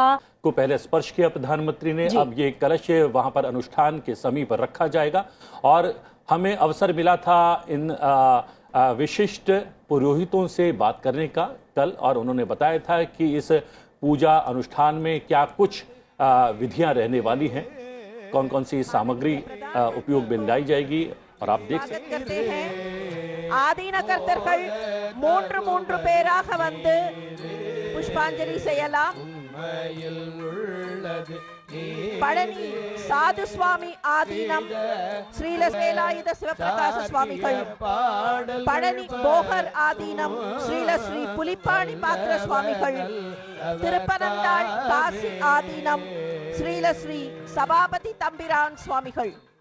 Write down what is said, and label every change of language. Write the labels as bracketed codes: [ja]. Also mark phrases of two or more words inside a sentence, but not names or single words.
[hi] को पहले स्पर्श किया प्रधानमंत्री ने, अब ये कलश वहां पर अनुष्ठान के समीप रखा जाएगा और हमें अवसर मिला था इन विशिष्ट पुरोहितों से बात करने का कल, और उन्होंने बताया था कि इस पूजा अनुष्ठान में क्या कुछ विधियां रहने वाली हैं, कौन कौन सी सामग्री उपयोग में लाई जाएगी, और आप देख सकते हैं। [ta] ஆதீன கர்த்தர்கள் 3 பேராக வந்து புஷ்பாஞ்சலி செய்யலாம்। பழனி சாது சுவாமி ஆதீனம் ஸ்ரீல வேலாயுத சிவபிரகாச சுவாமிகள், பழனி போகர் ஆதீனம் ஸ்ரீல ஸ்ரீ புலிப்பாணி பாத்திர சுவாமிகள், திருப்பனந்தாள் காசி ஆதீனம் ஸ்ரீல ஸ்ரீ சபாபதி தம்பிரான் சுவாமிகள்।